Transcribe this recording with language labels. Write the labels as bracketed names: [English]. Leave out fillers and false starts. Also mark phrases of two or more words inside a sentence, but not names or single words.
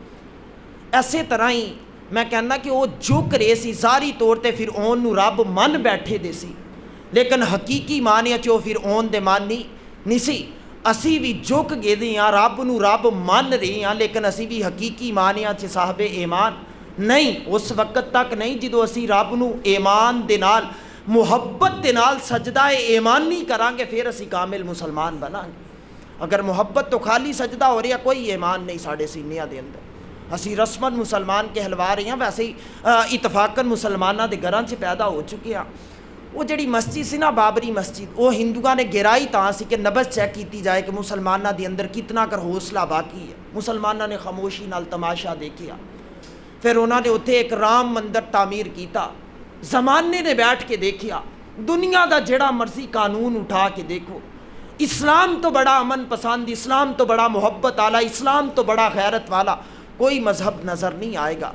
[Punjabi] ایسے طرح ہی میں کہنا کہ وہ جھک رہے سی، ظاہری طور تے فرعون نو رب من بیٹھے دے سی لیکن حقیقی معنی چ وہ فرعون دے مان نہیں سی. اسی بھی جھک گئے دے ہاں، رب نو رب من رہے ہیں لیکن اسی بھی حقیقی معنی چ صاحب ایمان نہیں. اس وقت تک نہیں جدو اسی رب نو ایمان دے نال محبت دے نال سجدہ ایمان نہیں کران گے پھر اسی کامل مسلمان بنان گے. اگر محبت تو خالی سجدہ ہو رہا، کوئی ایمان نہیں ساڑھے سینیاں دے اندر، اسی رسمن مسلمان کہلوا رہے ہیں. ویسے ہی اتفاقاً مسلمانہ دے گھراں سے پیدا ہو چکے ہیں. وہ جڑی مسجد سی نا بابری مسجد، وہ ہندوؤں نے گرائی تاں سی کہ نبض چیک کیتی جائے کہ مسلمانہ دے اندر کتنا کر حوصلہ باقی ہے. مسلمانہ نے خاموشی نال تماشا دیکھیا. پھر انہوں نے اتھے ایک رام مندر تعمیر کیتا. زمانے نے بیٹھ کے دیکھیا، دنیا دا جڑا مرضی قانون اٹھا کے دیکھو، اسلام تو بڑا امن پسند، اسلام تو بڑا محبت والا، اسلام تو بڑا غیرت والا کوئی مذہب نظر نہیں آئے گا.